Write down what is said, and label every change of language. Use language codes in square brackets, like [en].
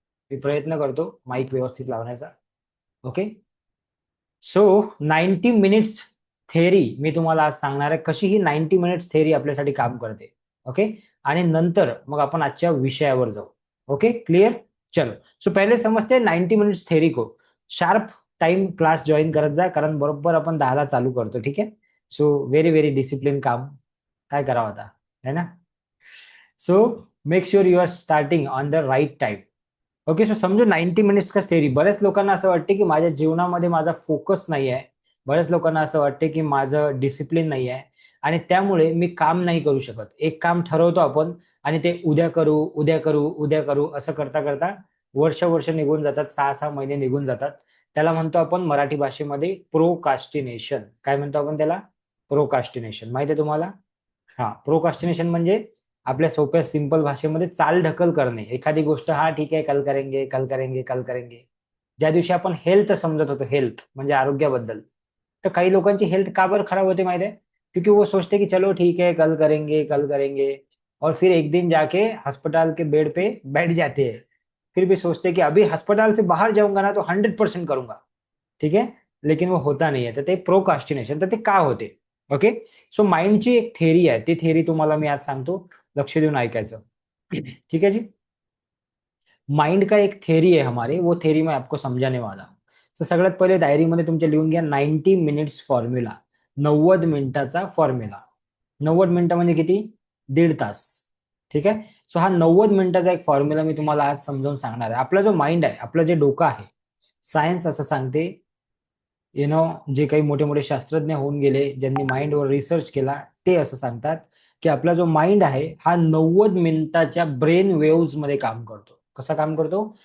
[mr] मी प्रयत्न करतो माईक व्यवस्थित लावण्याचा. ओके. सो 90 मिनिट्स थेरी मी तुम्हाला आज सांगणार आहे, कशी ही 90 मिनिट्स थेरी आपल्यासाठी काम करते. ओके. आणि नंतर मग आपण आजच्या विषयावर जाऊ. Okay, clear? चलो. सो पहिले समजते 90 मिनिट्स थेरी को. शार्प टाइम क्लास जॉईन करत जा, कारण बरोबर आपण 10ला चालू करतो, ठीक आहे? [en] So very very discipline काम. [mr] काय करावं आता, है ना? [en] So make sure you are starting on the right time. [mr] Okay. So समजू 90 मिनिट्स का थेरी. बऱ्याच लोकांना असं वाटते की माझ्या जीवनामध्ये माझा फोकस नाही आहे. बऱ्याच लोकांना असं वाटते की माझं डिसिप्लिन नाही आहे आणि त्यामुळे मी काम नाही करू शकत. एक काम ठरवतो आपण आणि ते उद्या करू, उद्या करू, उद्या करू असं करता करता वर्ष वर्ष निघून जातात, 6-6 महिने निघून जातात. त्याला म्हणतो आपण मराठी भाषेमध्ये प्रोकास्टिनेशन. काय म्हणतो आपण त्याला? प्रोकास्टिनेशन. माहिती आहे तुम्हाला? हा, प्रोकास्टिनेशन म्हणजे आपल्या सोप्या सिंपल भाषेमध्ये चालढकल करणे. एखादी गोष्ट, हा ठीक आहे, [hi] कल करेंगे, कल करेंगे, कल करेंगे. [mr] ज्या दिवशी आपण हेल्थ समजत होतो, हेल्थ म्हणजे आरोग्याबद्दल, तर काही लोकांची हेल्थ का बरं खराब होते माहिती है? [hi] क्योंकि वो सोचते कि चलो ठीक है, कल करेंगे, कल करेंगे, और फिर एक दिन जाके अस्पताल के बेड पे बैठ जाते हैं. फिर भी सोचते कि अभी अस्पताल से बाहर जाऊंगा ना तो 100% करूंगा, ठीक है, लेकिन वो होता नाही आहे. [mr] तर ते प्रोकास्टिनेशन. तर ते का होते? [hi] ओके. [mr] सो माइंडची एक थेरी आहे, ती थेरी तुम्हाला मी आज सांगतो, लक्ष देऊन ऐकायचं. [hi] ठीक है जी. माइंड का एक थेरी है हमारे, वो थेरी मैं आपको समझाने वाला हूँ. [mr] तर सगळ्यात पहिले डायरीमध्ये तुमच्या लिहून घ्या 90 मिनिट्स फॉर्म्युला. 90 मिनिटाचा फॉर्म्युला. 90 मिनिटं म्हणजे किती? 1.5 तास. ठीक आहे. सो हा 90 मिनिटाचा एक फॉर्म्युला मी तुम्हाला आज समजावून सांगणार आहे. आपला जो माइंड आहे, आपलं जे डोकं आहे, सायन्स असं सांगते, जे काही मोठे मोठे शास्त्रज्ञ होऊन गेले, ज्यांनी माइंडवर रिसर्च केला, ते असं सांगतात की आपला जो माइंड आहे हा 90 मिनिटाच्या ब्रेन वेव्स मध्ये काम करतो. कसा काम करतो?